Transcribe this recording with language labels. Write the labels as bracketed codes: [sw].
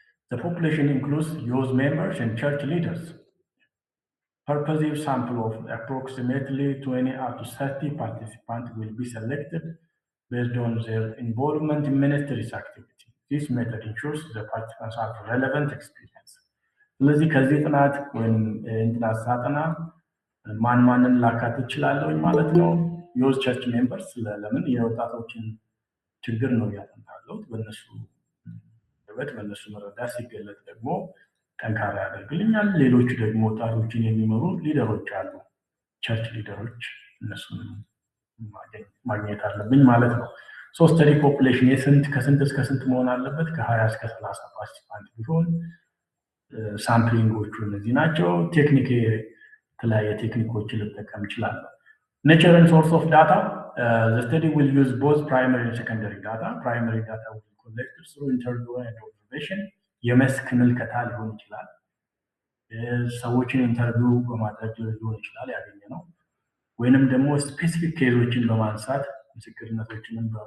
[en] The population includes youth members and church leaders. Purposive sample of approximately 20 up to 30 participants will be selected based on their involvement in ministry's activity. This method ensures the participants have relevant experience. [am] ስለዚህ ከዚህ ጥናት ወይም ጥናት ሳጠና ማንን ላካትት እችላለሁ ማለት ነው? የዩዝ ቸርች ሜምበርስ ለምን የወጣቶችን ችግር ነው ያጠናለው፣ በእነሱ መረዳት ሲገለጥ ደግሞ ጠንካራ ያደርግልኛል። ሌሎቹ ደግሞ ወጣቶችን የሚመሩ ሊደሮች አሉ፣ ቸርች ሊደሮች፣ እነሱን ማግኘት አለብኝ ማለት ነው። ስተዲ ፖፑሌሽን ከስንት እስከ ስንት መሆን አለበት? ከ20 እስከ 30 ፓርቲሲፓንት ቢሆን ሳምፕሊንጎቹ እነዚህ ናቸው። ቴክኒክ የተለያየ ቴክኒኮችን ልጠቀም እችላለሁ። [en] ኔቸር ኤንድ ሶርስ ኦፍ ዳታ the study will use both primary and secondary data. Primary data will be collected through interview and observation. [am] የመስክ ምልከታ ሊሆን ይችላል፣ ሰዎችን ኢንተርቪው በማድረግ ሊሆን ይችላል ያገኘነው፣ ወይንም ደግሞ ስፔሲፊክ ኬዞችን በማንሳት ምስክርነቶችን